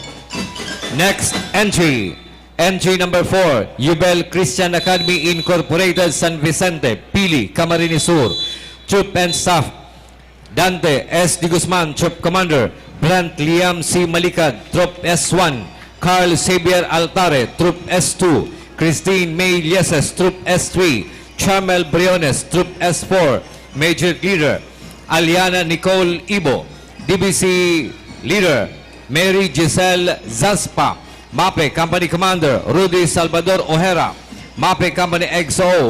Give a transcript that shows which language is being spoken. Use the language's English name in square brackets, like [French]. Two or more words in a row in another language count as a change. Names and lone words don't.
[English] Next entry, entry number 4, Yubel Christian Academy Incorporated, San Vicente, Pili, Camarines Sur. Troop and Staff, Dante S. Di Guzman, Troop Commander. Brant Liam C. Malikad, Troop S1. Carl Xavier Altare, Troop S2. Christine May Lieses, Troop S3. Chamel Briones, Troop S4. Major Leader. Aliana Nicole Ibo, DBC Leader. Mary Giselle Zaspa, MAPEH Company Commander. Rudy Salvador Ojera, MAPEH Company XO.